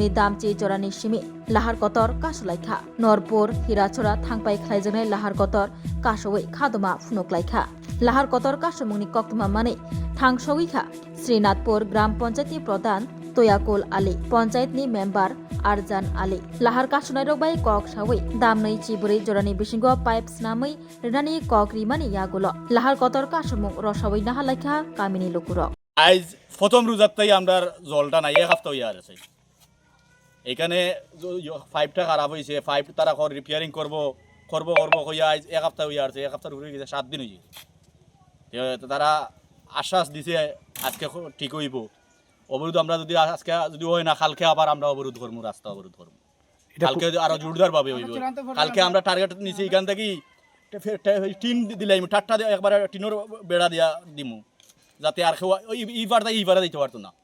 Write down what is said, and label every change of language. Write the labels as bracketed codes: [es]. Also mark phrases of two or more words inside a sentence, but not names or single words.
[brx] दामचि जरानि सिमि लाहार कतर कासुलाइखा नरपुर हिराचरा थांबाय ख्लायजोंनाय लाहार कतर कासोवै खादमा फुनुकलाइखा लाहार कतर कासोमुंनि कक्तमा मानै थांसौइखा श्रीनाथपुर ग्राम पञ्चायतनि प्रधान तयाकुल आली पञ्चायतनि मेम्बार आरजान आली लाहार कासुनाय रगबाय कक सावै दामनै चिबुरै जरानि बिसिंगो पाइप स्नामै रेनानि कक रिमानि यागुलो लाहार कतर कासुमुं रसावै नाहालाइखा कामिनि लुकुरक [bn] আজ প্রথম রোজাতেই আমরা জলটা নাই এক সপ্তাহ হয়ে আছে এখানে পাইপটা খারাপ হয়েছে পাইপ তারা রিপেয়ারিং করবো হইয়া আজ এক সপ্তাহ হয়ে আছে এক সপ্তাহ ঘুরে গেছে 7 দিন হয়েছে তারা আশ্বাস দিছে আজকে ঠিক হইব অবরোধ আমরা যদি আজকে যদি হয় না কালকে আবার আমরা অবরোধ করবো রাস্তা অবরোধ করবো কালকে আরো জোরদার ভাবে হইব কালকে আমরা টার্গেট নিছি এখান থেকে টিন দিলাম টাট্টা একবার টিনের বেড়া দিয়া দিমু যাতে আর ইবারটা দিতে পারতো না।